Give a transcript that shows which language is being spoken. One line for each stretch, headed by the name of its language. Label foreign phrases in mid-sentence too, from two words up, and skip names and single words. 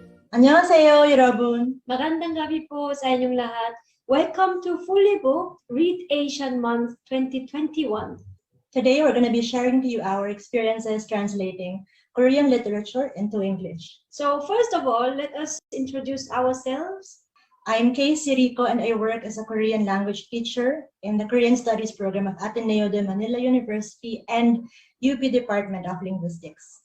Korean: 안녕하세요, 여러분.
Filipino: Magandang gabi po sa inyong lahat.
English: Welcome to Fully Booked Read Asian Month 2021. Today, we're going to be sharing to you our experiences translating Korean literature into English. So first of all, let us introduce ourselves. I'm Kristina Rico, and I work as a Korean language teacher in the Korean Studies program of Ateneo de Manila University and UP Department of Linguistics.